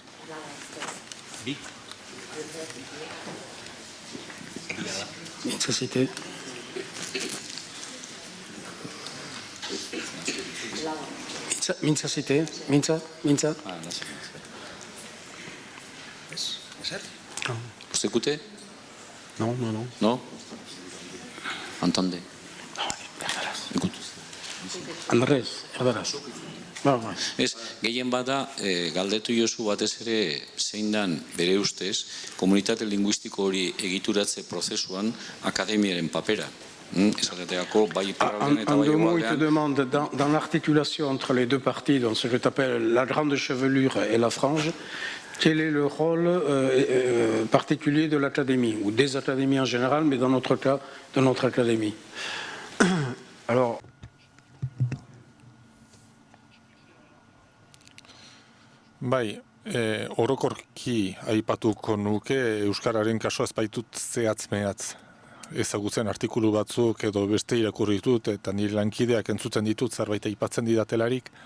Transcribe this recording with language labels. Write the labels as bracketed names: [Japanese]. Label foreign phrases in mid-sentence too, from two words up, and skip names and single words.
[Basque] Mintza zite. Mintza zite. Mintza. [French] Vous écoutez? Non. Non? Entendez? Écoute. [Basque] Andrés, erdaraz. Ez, gehien bada, galdetu jozu batez ere zein dan bere ustez, komunitate linguistiko hori egituratze prozesuan akademiaren papera. Esateako, bai iparraldean eta bai [French] il te [Basque] hegoaldean. [French] demande, dans l'articulation entre les deux parties, dans ce que tu appelles la grande chevelure et la frange, quel est le rôle particulier de l'académie, ou des académies en général, mais dans notre cas, de notre académie? Alors, [Basque] bai, orokorki aipatuko nuke Euskararen kasua ez baitut zehatz-mehatz ezagutzen artikulu batzuk edo beste irakurri ditut eta nire lankideak entzuten ditut zerbait aipatzen didatelarik.